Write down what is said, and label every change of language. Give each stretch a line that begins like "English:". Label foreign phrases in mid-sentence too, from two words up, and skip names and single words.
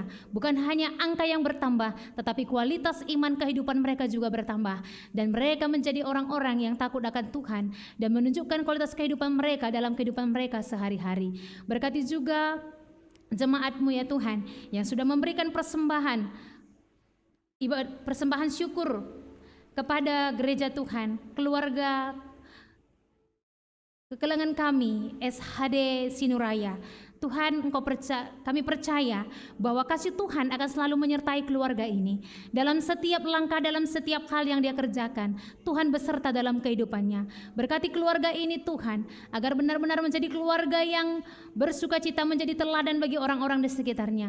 Indonesian: Bukan hanya angka yang bertambah, tetapi kualitas iman kehidupan mereka juga bertambah, dan mereka menjadi orang-orang yang takut akan Tuhan dan menunjukkan kualitas kehidupan mereka dalam kehidupan mereka sehari-hari. Berkati juga jemaat-Mu ya Tuhan, yang sudah memberikan persembahan syukur kepada gereja Tuhan, keluarga kekelangan kami SHD Sinuraya. Tuhan, kami percaya bahwa kasih Tuhan akan selalu menyertai keluarga ini. Dalam setiap langkah, dalam setiap hal yang dia kerjakan, Tuhan beserta dalam kehidupannya. Berkati keluarga ini Tuhan, agar benar-benar menjadi keluarga yang bersukacita, menjadi teladan bagi orang-orang di sekitarnya.